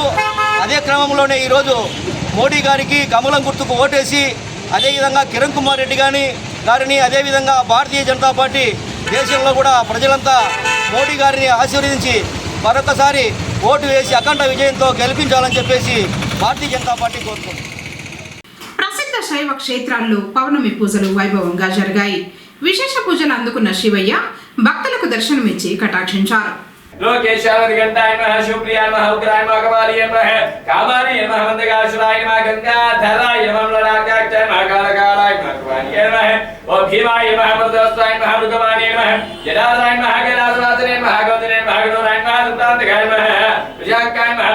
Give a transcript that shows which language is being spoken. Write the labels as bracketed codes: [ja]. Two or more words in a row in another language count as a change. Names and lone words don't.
[te] అదే క్రమంలోనే ఈరోజు మోడీ గారికి కమలం గుర్తుకు ఓటేసి అదేవిధంగా కిరణ్ కుమార్ రెడ్డి గారిని అదేవిధంగా భారతీయ జనతా పార్టీ దేశంలో కూడా ప్రజలంతా మోడీ గారిని ఆశీర్వదించి మరొకసారి ఓటు వేసి అఖండ విజయంతో గెలిపించాలని చెప్పేసి భారతీయ జనతా పార్టీ కోరుతుంది. ప్రసిద్ధ శైవ క్షేత్రాల్లో పౌర్ణమి పూజలు వైభవంగా జరిగాయి. విశేష పూజలు అందుకున్న శివయ్య భక్తులకు దర్శనమిచ్చి కటాక్షించారు. [sa] लोकेशावधिगंताय नमः शिवप्रियाय नमः उग्राय नमः कपालिये नमः कामार्ये नमः मंदगासुराय नमः गंगाधराय नमः ललाटाक्षाय नमः कालकालाय नमः कुमार्ये नमः ओम भीमाय नमः मृदस्वाय नमः मृगमाने नमः जटाधाय नमः कैलासवासने नमः गौतमे नमः गणोराय नमः दुर्दान्तकाय नमः विशाखाय नमः